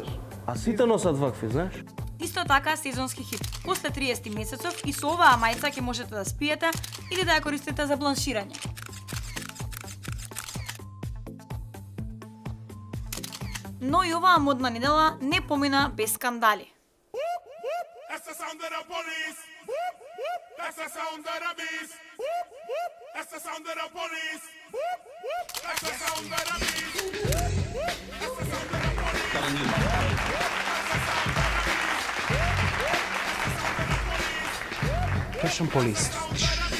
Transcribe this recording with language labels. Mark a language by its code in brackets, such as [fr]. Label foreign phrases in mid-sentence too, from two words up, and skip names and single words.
[mk] А сите носат вакви, знаеш? Исто така сезонски хит. После 30 месецов и со оваа мајца ќе можете да спиете или да ја користите за бланширање. Но и оваа модна недела не помина без скандали. [en] That's the sound of the police. That's the sound of the beast. That's the sound of the police. That's the sound of the beast. That's the sound of the police. Fashion Police.